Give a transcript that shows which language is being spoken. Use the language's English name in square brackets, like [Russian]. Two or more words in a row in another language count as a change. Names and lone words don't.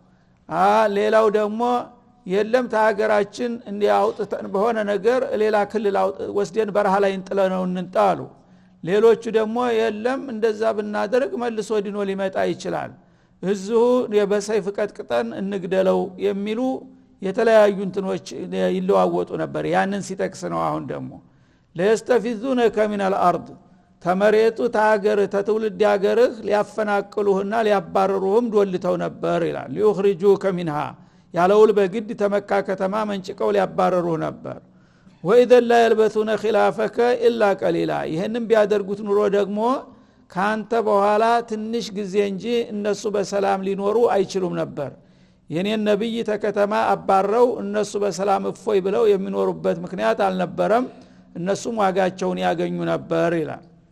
[Amharic] ሌላው ደግሞ የለም ታገራችን እንዲያውጥተን በሆነ ነገር ሌላ ክልል ወስደን በረሃ ላይ እንጥለነው እንጣሉ ሌሎቹ ደግሞ የለም እንደዛ ብናደርግ መልሶ ዲኖ ሊመጣ ይችላል እዚሁ የበሰይፍ ቀጥቅጠን እንግደለው የሚሉ የተለያዩ እንትኖች ይለዋወጡ ነበር ያንን ሲጠቅስ ነው አሁን ደግሞ [Arabic] ليستفزونك من الأرض [Amharic] ተመሬቱ ታገር ተትውልድ ያገርህ ሊያፈናቅሉህና ሊያባረሩህም ዶልተው ነበር ይላል [Arabic] ليخرجوك منها [Amharic] ያለውል በግድ ተመካ ከተማ መንጭቀው ሊያባረሩህ ነበር [Arabic] وإذا لا يلبثون خلافك إلا قليلا [Amharic] ይሄንን ቢያደርጉት ኑሮ ደግሞ ካንተ በኋላ ትንሽ ጊዜ እንጂ እነሱ በሰላም ሊኖሩ አይችሉም ነበር የኔን ነብይ ተከተማ አባረው እነሱ በሰላም እፎይ ብለው የሚኖሩበት ምክንያት አልነበረም እነሱም ዋጋቸውን ያገኙ ነበር ይላል